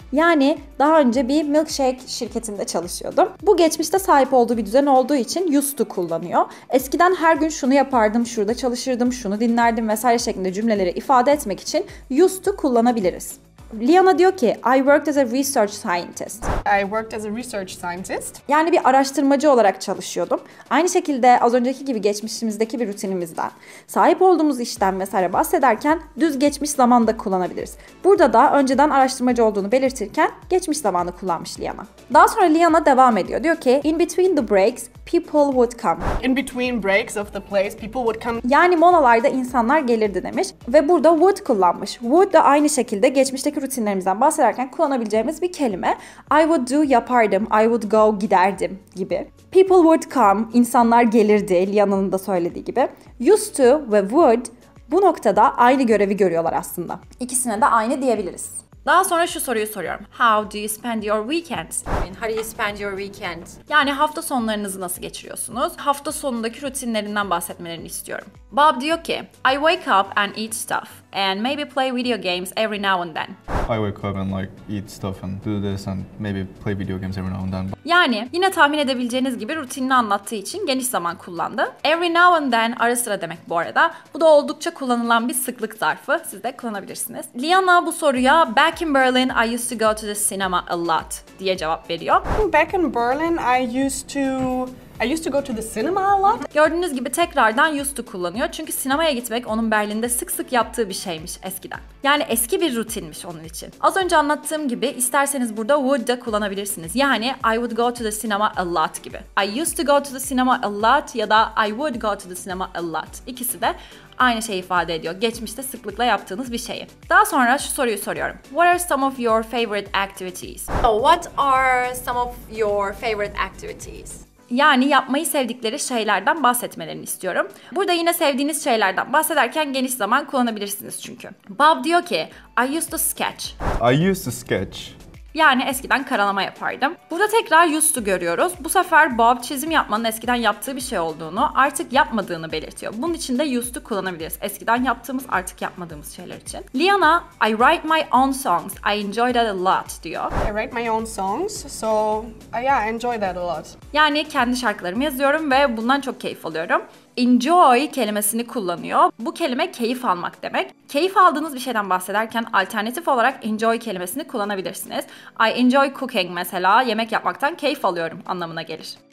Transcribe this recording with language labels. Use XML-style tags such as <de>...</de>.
<tr>Yani daha önce bir milkshake şirketinde çalışıyordum. Bu geçmişte sahip olduğu bir düzen olduğu için used to kullanıyor. Eskiden her gün şunu yapardım, şurada çalışırdım, şunu dinlerdim vesaire şeklinde cümleleri ifade etmek için used to kullanabiliriz.</tr> <en>Liana</en> <tr>diyor ki,</tr> <en>I worked as a research scientist. I worked as a research scientist.</en> <tr>Yani bir araştırmacı olarak çalışıyordum. Aynı şekilde az önceki gibi geçmişimizdeki bir rutinimizden, sahip olduğumuz işten vesaire bahsederken düz geçmiş zamanda kullanabiliriz. Burada da önceden araştırmacı olduğunu belirtirken geçmiş zamanı kullanmış Liana. Daha sonra Liana devam ediyor. Diyor ki,</tr> <en>in between the breaks, people would come. In between breaks of the plays, people would come.</en> <tr>Yani molalarda insanlar gelirdi demiş ve burada would kullanmış. Would da aynı şekilde geçmişteki rutinlerimizden bahsederken kullanabileceğimiz bir kelime.</tr> <en>I would do</en> <tr>yapardım,</tr> <en>I would go</en> <tr>giderdim gibi.</tr> <en>People would come,</en> <tr>insanlar gelirdi, Liana'nın da söylediği gibi. Used to ve would bu noktada aynı görevi görüyorlar aslında. İkisine de aynı diyebiliriz. Daha sonra şu soruyu soruyorum.</tr> <en>How do you spend your weekends? How do you spend your weekend?</en> <tr>Yani hafta sonlarınızı nasıl geçiriyorsunuz? Hafta sonundaki rutinlerinden bahsetmelerini istiyorum.</tr> <en>Bob</en> <tr>diyor ki,</tr> <en>I wake up and eat stuff and maybe play video games every now and then. I wake up and like eat stuff and do this and maybe play video games every now and then.</en> <tr>Yani yine tahmin edebileceğiniz gibi rutinini anlattığı için geniş zaman kullandı. Every now and then ara sıra demek bu arada. Bu da oldukça kullanılan bir sıklık zarfı. Siz de kullanabilirsiniz.</tr> <en>Liana</en> <tr>bu soruya</tr> <en>back in Berlin I used to go to the cinema a lot</en> <tr>diye cevap veriyor.</tr> <en>Back in Berlin, I used to go to the cinema a lot.</en> <tr>Gördüğünüz gibi tekrardan used to kullanıyor. Çünkü sinemaya gitmek onun Berlin'de sık sık yaptığı bir şeymiş eskiden. Yani eski bir rutinmiş onun için. Az önce anlattığım gibi isterseniz burada would da kullanabilirsiniz. Yani</tr> <en>I would go to the cinema a lot gibi. I used to go to the cinema a lot</en> <tr>ya da</tr> <en>I would go to the cinema a lot.</en> <tr>İkisi de aynı şeyi ifade ediyor. Geçmişte sıklıkla yaptığınız bir şeyi. Daha sonra şu soruyu soruyorum.</tr> <en>What are some of your favorite activities? What are some of your favorite activities?</en> <tr>Yani yapmayı sevdikleri şeylerden bahsetmelerini istiyorum. Burada yine sevdiğiniz şeylerden bahsederken geniş zaman kullanabilirsiniz çünkü.</tr> <en>Bob</en> <tr>diyor ki,</tr> <en>I used to sketch. I used to sketch.</en> <tr>Yani eskiden karalama yapardım. Burada tekrar used to görüyoruz. Bu sefer Bob çizim yapmanın eskiden yaptığı bir şey olduğunu, artık yapmadığını belirtiyor. Bunun için de used to kullanabiliriz. Eskiden yaptığımız, artık yapmadığımız şeyler için.</tr> <en>Liana, I write my own songs. I enjoy that a lot</en> <tr>diyor.</tr> <en>I write my own songs, so yeah, I enjoy that a lot.</en> <tr>Yani kendi şarkılarımı yazıyorum ve bundan çok keyif alıyorum. Enjoy kelimesini kullanıyor. Bu kelime keyif almak demek. Keyif aldığınız bir şeyden bahsederken alternatif olarak enjoy kelimesini kullanabilirsiniz.</tr> <en>I enjoy cooking</en> <tr>mesela yemek yapmaktan keyif alıyorum anlamına gelir.</tr>